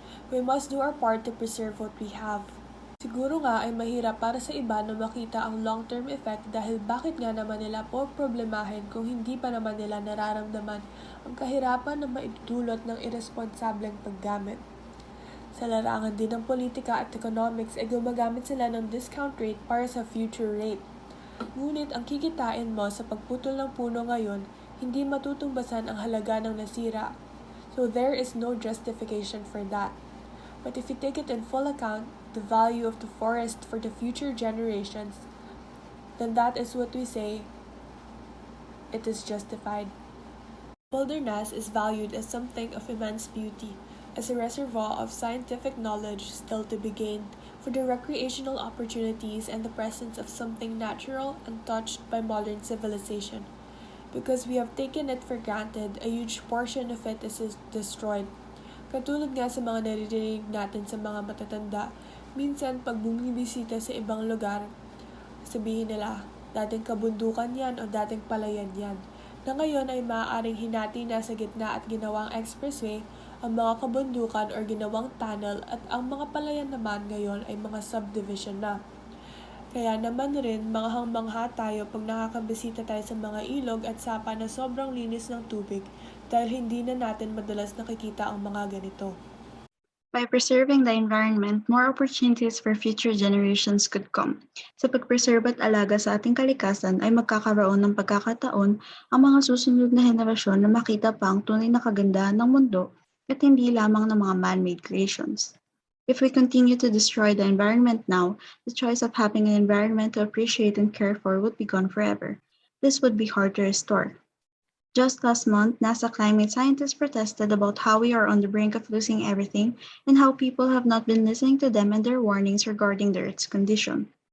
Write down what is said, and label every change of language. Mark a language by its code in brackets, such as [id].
[en] We must do our part to preserve what we have. [tl] Siguro nga ay mahirap para sa iba na makita ang long-term effect dahil bakit nga naman nila po problemahin kung hindi pa naman nila nararamdaman ang kahirapan na maidulot ng irresponsableng paggamit. Sa larangan din ng politika at economics ay gumagamit sila ng discount rate para sa future rate. Ngunit ang kikitain mo sa pagputol ng puno ngayon, hindi matutumbasan ang halaga ng nasira. [en] So there is no justification for that. But if you take it in full account, the value of the forest for the future generations, then that is what we say, it is justified. Wilderness is valued as something of immense beauty, as a reservoir of scientific knowledge still to be gained, for the recreational opportunities and the presence of something natural untouched by modern civilization. Because we have taken it for granted, a huge portion of it is destroyed. [tl] Katulad nga sa mga naririnig natin sa mga matatanda, minsan pag bumibisita sa ibang lugar, sabihin nila, dating kabundukan yan o dating palayan yan, na ngayon ay maaaring hinati na sa gitna at ginawang expressway ang mga kabundukan or ginawang tunnel at ang mga palayan naman ngayon ay mga subdivision na. Kaya naman rin manghang-mangha tayo pag nakakabisita tayo sa mga ilog at sapa na sobrang linis ng tubig dahil hindi na natin madalas nakikita ang mga ganito. [en] By preserving the environment, more opportunities for future generations could come. [tl] Sa pagpreserve at alaga sa ating kalikasan ay magkakaroon ng pagkakataon ang mga susunod na henerasyon na makita pa ang tunay na kagandahan ng mundo at hindi lamang ng mga man-made creations. [en] If we continue to destroy the environment now, the choice of having an environment to appreciate and care for would be gone forever. This would be hard to restore. Just last month, NASA climate scientists protested about how we are on the brink of losing everything and how people have not been listening to them and their warnings regarding the Earth's condition.